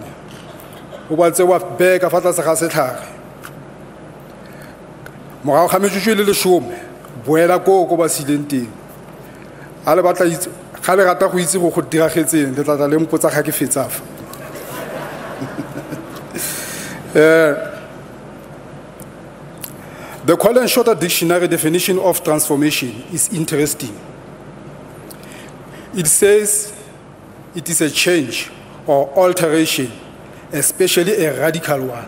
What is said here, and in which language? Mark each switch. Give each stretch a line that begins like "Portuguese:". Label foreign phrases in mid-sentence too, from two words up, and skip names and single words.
Tswana: O ba tse wa beka fa tlase ga setlhare. Morago ga metsotso le lesome boela ko ba sileng teng. A le batla itse ga le rata go itse go diragetseng le tla le mpotsa ga ke fetsa fa.
English: The Collen Shorter Dictionary definition of transformation is interesting. It says it is a change or alteration, especially a radical one.